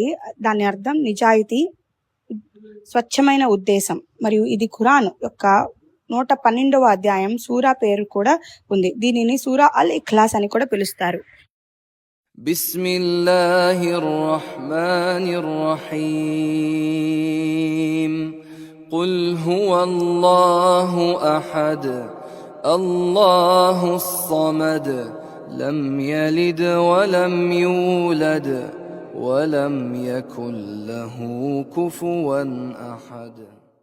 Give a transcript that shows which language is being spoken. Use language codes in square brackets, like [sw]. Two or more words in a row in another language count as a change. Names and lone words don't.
[te] దాని అర్థం నిజాయితీ, స్వచ్ఛమైన ఉద్దేశం. మరియు ఇది ఖురాన్ యొక్క 112వ అధ్యాయం సూరా పేరు కూడా ఉంది. దీనిని సూరా అల్ ఇఖ్లాస్ అని కూడా పిలుస్తారు. [ar] بسم الله الرحمن الرحيم. قل هو الله أحد الله الصمد لم يلد ولم يولد ولم يكن له كفوا أحد.